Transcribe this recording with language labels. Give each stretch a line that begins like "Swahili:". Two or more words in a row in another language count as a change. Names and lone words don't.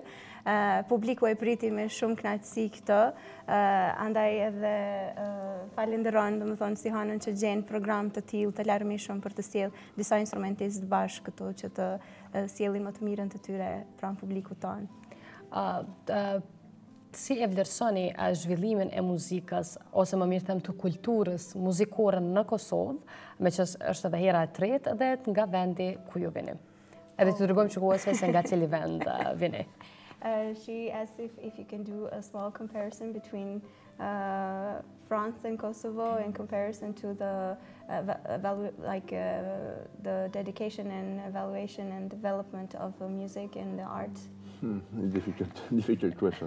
Albanian: Publiku e priti me shumë kënaqësi këtë, andaj edhe falenderon domethënë Sihanën që gjen program të tillë të larmishëm për të sjellë disa instrumentistë bashkë këtu që të sjellin më të mirën të tyre pranë publikut tonë. Si e vlerësoni zhvillimin e muzikës, ose më mirë them të kulturës muzikore në Kosovë, me që është edhe hera e tretë dhe nga vendi ku ju vini? Edhe të tregojmë shikuesve se nga cili vend vini.
English: She asked if you can do a small comparison between France and Kosovo in comparison to the the dedication and evaluation and development of music and the art. Difficult question.